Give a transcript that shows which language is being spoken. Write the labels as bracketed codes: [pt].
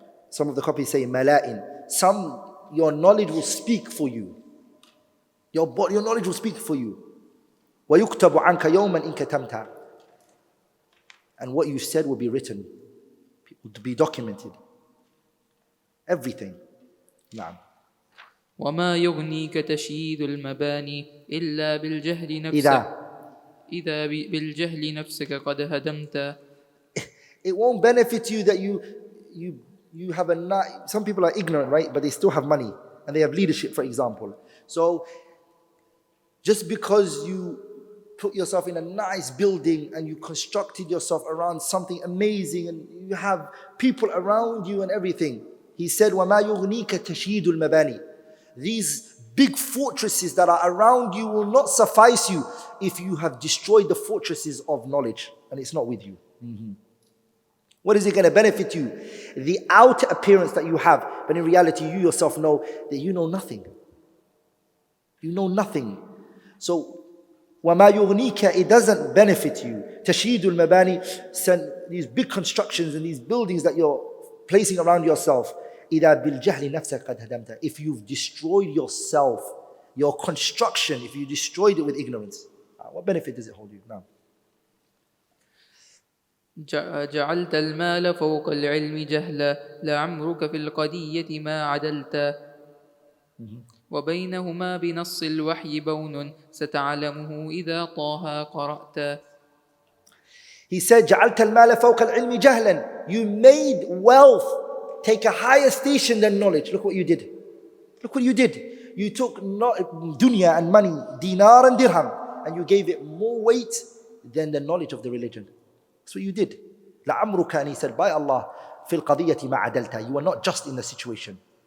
[en] Some of the copies say ملاء. Your knowledge will speak for you. Your knowledge will speak for you. [ar] ويكتب عنك يوما إن كتمت. [en] And what you said will be written, to be documented. Everything. نعم. [ar] وما يغنيك تشييد المباني إلا بالجهل نفسك إذا بالجهل نفسك قد هدمت. [en] It won't benefit you that you have some people are ignorant, right? But they still have money and they have leadership, for example. So just because you put yourself in a nice building and you constructed yourself around something amazing and you have people around you and everything, he said, [ar] وَمَا يُغْنِيكَ تَشْيِيدُ الْمَبَانِي. [en] These big fortresses that are around you will not suffice you if you have destroyed the fortresses of knowledge and it's not with you. What is it going to benefit you? The outer appearance that you have, but in reality you yourself know that you know nothing. You know nothing. So [ar] وَمَا يُغْنِيكَ, [en] it doesn't benefit you. [ar] تَشْيِيدُ الْمَبَانِي, [en] these big constructions and these buildings that you're placing around yourself. [ar] إِذَا بِالْجَهْلِ نَفْسَكَ قَدْ هَدَمْتَ. [en] If you've destroyed yourself, your construction, if you destroyed it with ignorance, what benefit does it hold you? No. [ar] جعلت المال فوق العلم جهلا لعمرك في القضية ما عدلت وبينهما بنص الوحي بون ستعلمه إذا طه قرأت. [en] He said, [ar] جعلت المال فوق العلم جهلا. [en] You made wealth take a higher station than knowledge. Look what you did. Look what you did. You took dunya and money, dinar and dirham, and you gave it more weight than the knowledge of the religion. That's what you did. لعمرك, and he said, by Allah, [ar] في القضية ما عدلت. [en] You were not just in the situation.